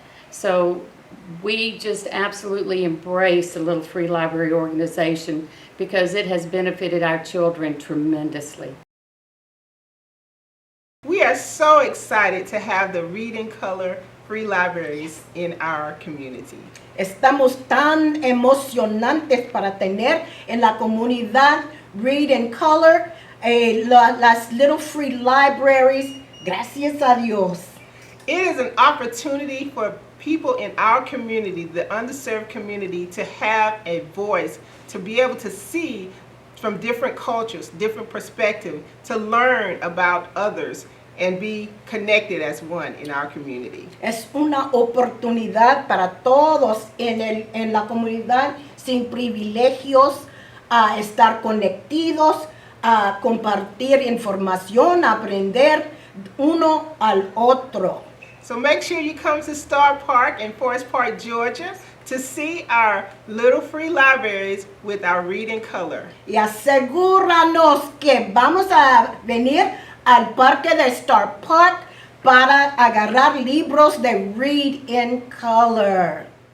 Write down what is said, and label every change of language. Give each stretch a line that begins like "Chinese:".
English: So we just absolutely embrace the Little Free Library organization because it has benefited our children tremendously. We are so excited to have the Read in Color Free Libraries in our community.
Spanish: Estamos tan emocionantes para tener en la comunidad Read in Color, las Little Free Libraries. Gracias a Dios.
English: It is an opportunity for people in our community, the underserved community, to have a voice, to be able to see from different cultures, different perspectives, to learn about others and be connected as one in our community.
Spanish: Es una oportunidad para todos en la comunidad sin privilegios a estar conectados, a compartir información, a aprender uno al otro.
English: So make sure you come to Star Park in Forest Park, Georgia to see our Little Free Libraries with our Read in Color.
Spanish: Y asegúranos que vamos a venir al parque de Star Park para agarrar libros de Read in Color.